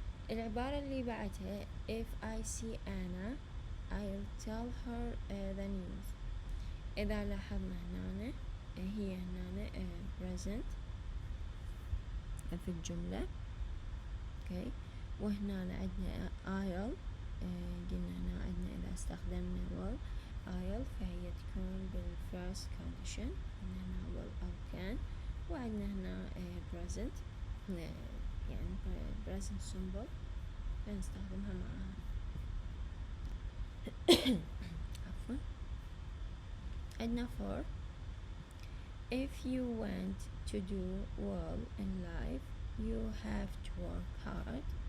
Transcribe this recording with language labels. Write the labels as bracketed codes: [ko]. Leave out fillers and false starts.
[ar] العبارة اللي بعدها [en] if I see Anna I'll tell her the news. [ar] إذا لاحظنا هنا هي هنا present في الجملة، okay. وهنا عندنا I'll قلنا هنا عندنا إذا استخدمنا will I'll فهي تكون بالfirst condition، هنا will أو can، وعندنا هنا present يعني present simple فنستخدمها معها. عفوا. [en] عندنا for if you want to do well in life you have to work hard.